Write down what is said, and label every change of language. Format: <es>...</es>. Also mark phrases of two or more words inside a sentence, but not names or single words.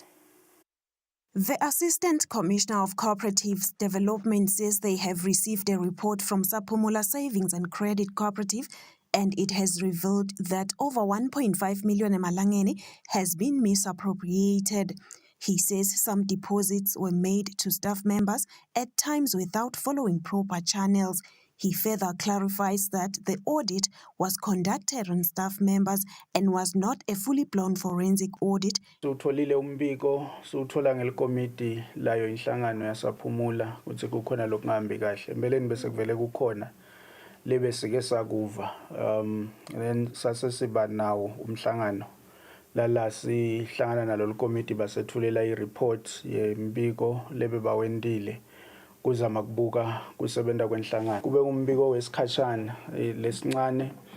<en>The Assistant Commissioner of Cooperatives Development says they have received a report from Sapumula Savings and Credit Cooperative, and it has revealed that over 1.5 million emalangeni has been misappropriated. He says some deposits were made to staff members at times without following proper channels. He further clarifies that the audit was conducted on staff members and was not a fully blown forensic audit.</en> <ss>Sutholile umbiko suthola ngelikomiti layo inhlangano yasaphumula ukuthi kukhona lokungahambi kahle empeleni bese kuvele kukhona lebe sike sakuva then sasesiba nawo umhlangano lala sihlangana nalo likomiti basethulela ireport yembiko lebe bawendile kuzama kubuka kusebenta kwenhlangano kube umbiko wesikhashana lesincane</ss>